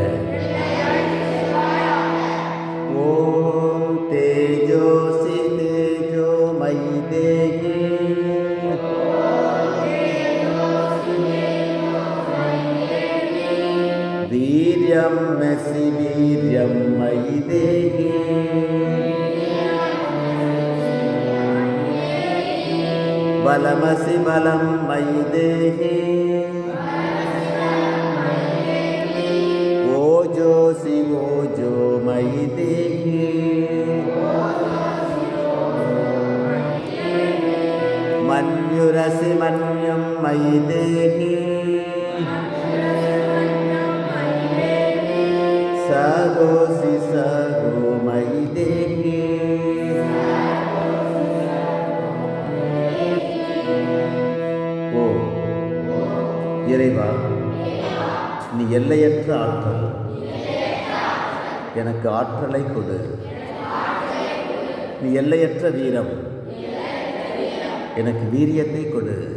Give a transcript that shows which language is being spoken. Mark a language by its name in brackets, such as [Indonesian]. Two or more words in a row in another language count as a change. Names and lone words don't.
[Sanskrit] ॐ तेजोऽसि तेजो मयि देहि वीर्यम् असि वीर्यं मयि देहि. बलमसि बलं मयि देहि. ओजोऽसि ओजो मयि देहि. मन्युरसि मन्युं मयि देहि सगोसि सगो मयि देहि [Tamil] ஓ இறைவா, நீ எல்லையற்ற ஆற்றல், எனக்கு ஆற்றலை கொடு. நீ எல்லையற்ற வீரம், எனக்கு வீரியத்தை கொடு.